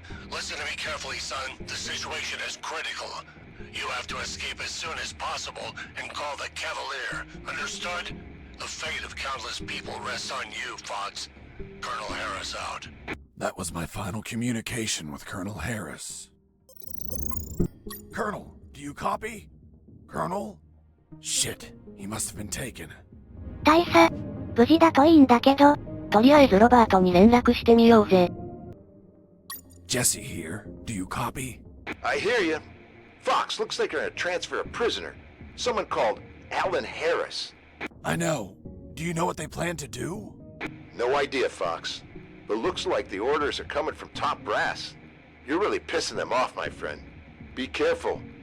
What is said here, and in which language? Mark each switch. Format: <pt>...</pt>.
<en>Listen to me carefully, son. The situation is critical. You have to escape as soon as possible and call the Cavalier. Understood? The fate of countless people rests on you, Fox. Colonel Harris out. That was my final communication with Colonel Harris. Colonel, do you copy? Colonel? Shit, he must have been taken.</en> <ja>大佐、無事だといいんだけど、とりあえずロバートに連絡してみようぜ。</ja> <en>Jesse here. Do you copy? I hear you. Fox, looks like you're gonna transfer a prisoner. Someone called Alan Harris. I know. Do you know what they plan to do? No idea, Fox. But looks like the orders are coming from top brass. You're really pissing them off, my friend. Be careful.</en>